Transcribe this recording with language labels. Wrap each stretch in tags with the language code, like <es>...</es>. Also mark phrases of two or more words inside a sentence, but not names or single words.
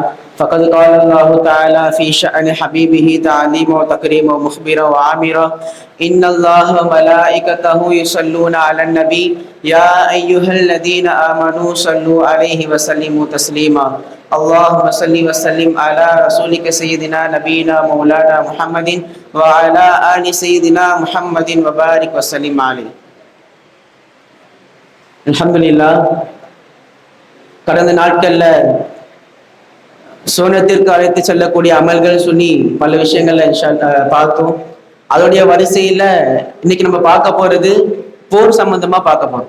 <ar>فقد قال الله تعالى في شأن حبيبه تعليما وتكريما ومخبرا وعامرا: إن الله وملائكته يصلون على النبي يا أيها الذين آمنوا صلوا عليه وسلموا تسليما. اللهم صل وسلم على رسولك سيدنا نبينا مولانا محمد وعلى آل سيدنا محمد وبارك وسلم عليه.</ar> <ta>அல்ஹம்துலில்லாஹ். கடந்த நாட்கள்ல சோனத்திற்கு அழைத்து செல்லக்கூடிய அமல்கள் சொல்லி பல விஷயங்கள்ல பார்த்தோம். அதோடைய வரிசையில இன்னைக்கு நம்ம பார்க்க போறது போர் சம்பந்தமா பார்க்க போறோம்.</ta>